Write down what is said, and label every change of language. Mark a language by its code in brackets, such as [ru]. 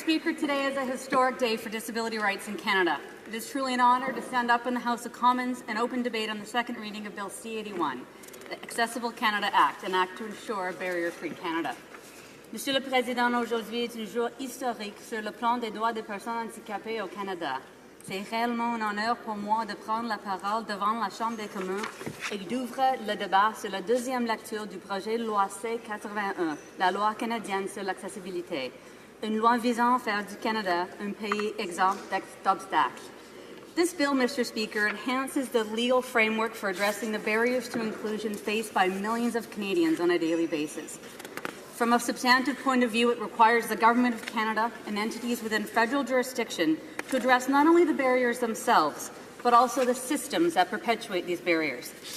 [en] Speaker, today is a historic day for disability rights in Canada. It is truly an honour to stand up in the House of Commons and open debate on the second reading of Bill C-81, the Accessible Canada Act, an act to ensure a barrier-free Canada. [fr] Monsieur le Président, aujourd'hui est un jour historique sur le plan des droits des personnes handicapées au Canada. C'est réellement un honneur pour moi de prendre la parole devant la Chambre des communs et d'ouvrir le débat sur la deuxième lecture du projet de loi C-81, la loi canadienne sur l'accessibilité, une loi visant à faire du Canada un pays exempt d'obstacles. [en] This bill, Mr. Speaker, enhances the legal framework for addressing the barriers to inclusion faced by millions of Canadians on a daily basis. From a substantive point of view, it requires the Government of Canada and entities within federal jurisdiction to address not only the barriers themselves, but also the systems that perpetuate these barriers.